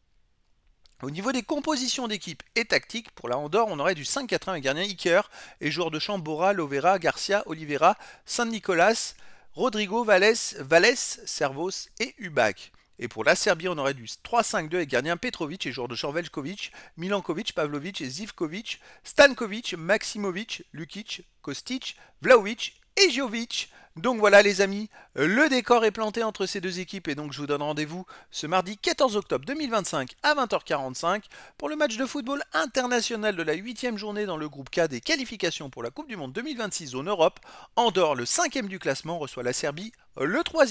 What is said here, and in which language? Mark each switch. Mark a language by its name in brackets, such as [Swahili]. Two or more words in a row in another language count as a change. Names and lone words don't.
[French] Au niveau des compositions d'équipe et tactique, pour la Andorre, on aurait du 5-4-1 avec gardien Iker et joueurs de champ Bora, Lovera, Garcia, Oliveira, Saint-Nicolas, Rodrigo, Valles, Servos et Ubak. Et pour la Serbie, on aurait du 3-5-2 avec gardien Petrovic et joueurs de champ Veljkovic, Milankovic, Pavlovic et Zivkovic, Stankovic, Maksimovic, Lukic, Kostic, Vlaovic et Jovic. Donc voilà les amis, le décor est planté entre ces deux équipes et donc je vous donne rendez-vous ce mardi 14 octobre 2025 à 20h45 pour le match de football international de la 8e journée dans le groupe K des qualifications pour la Coupe du Monde 2026 en Europe. Andorre, le 5e du classement, reçoit la Serbie, le 3e.